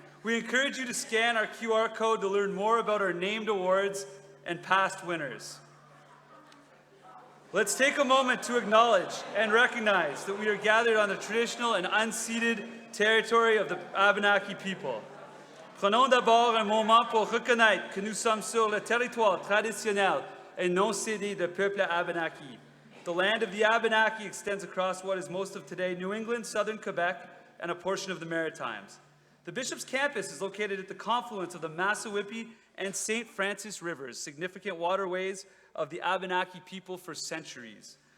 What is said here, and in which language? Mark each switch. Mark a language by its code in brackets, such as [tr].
[en] We encourage you to scan our QR code to learn more about our named awards and past winners. Let's take a moment to acknowledge and recognize that we are gathered on the traditional and unceded territory of the Abenaki people. [fr] Prenons d'abord un moment pour reconnaître que nous sommes sur le territoire traditionnel et non cédé du peuple Abenaki. [en] The land of the Abenaki extends across what is most of today New England, southern Quebec, and a portion of the Maritimes. The Bishop's campus is located at the confluence of the Massawippi and St. Francis rivers, significant waterways of the Abenaki people for centuries.